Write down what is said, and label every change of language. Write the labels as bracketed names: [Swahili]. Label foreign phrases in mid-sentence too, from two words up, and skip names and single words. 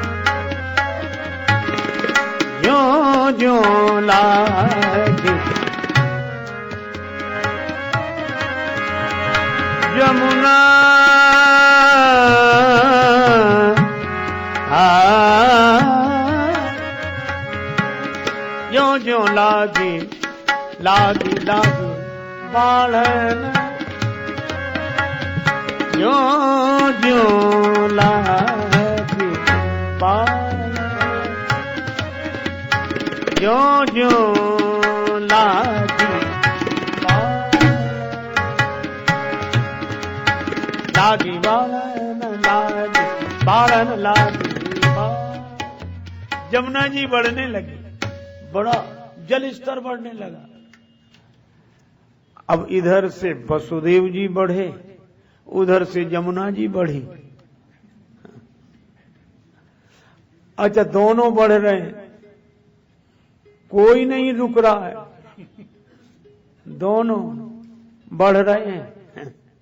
[Hindi] ज्यों ज्यों लागे जमुना ज्यों ज्यों लागे लागे लागे बालन, ज्यों ज्यों लागे बालन, ज्यों ज्यों लागे बालन, लागे बालन लागे बालन लागे बालन। जमुना जी बढ़ने लगी, बड़ा जल स्तर बढ़ने लगा। अब इधर से वसुदेव जी बढ़े, उधर से जमुना जी बढ़ी। अच्छा, दोनों बढ़ रहे हैं, कोई नहीं रुक रहा है, दोनों बढ़ रहे हैं।